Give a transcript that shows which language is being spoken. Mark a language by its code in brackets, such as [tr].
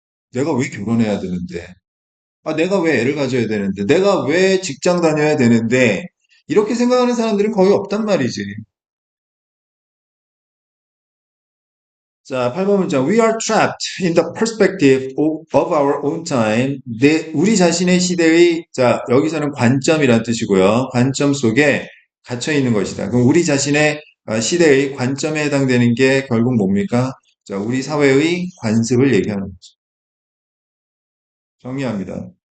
[ko] 내가 왜 결혼해야 되는데? 내가 왜 애를 가져야 되는데? 내가 왜 직장 다녀야 되는데? 이렇게 생각하는 사람들은 거의 없단 말이지. 자, 8번 문장. [en] We are trapped in the perspective of our own time. [ko] 우리 자신의 시대의, 자, 여기서는 관점이란 뜻이고요. 관점 속에 갇혀 있는 것이다. 그럼 우리 자신의 시대의 관점에 해당되는 게 결국 뭡니까? 자, 우리 사회의 관습을 얘기하는 거죠. 정리합니다.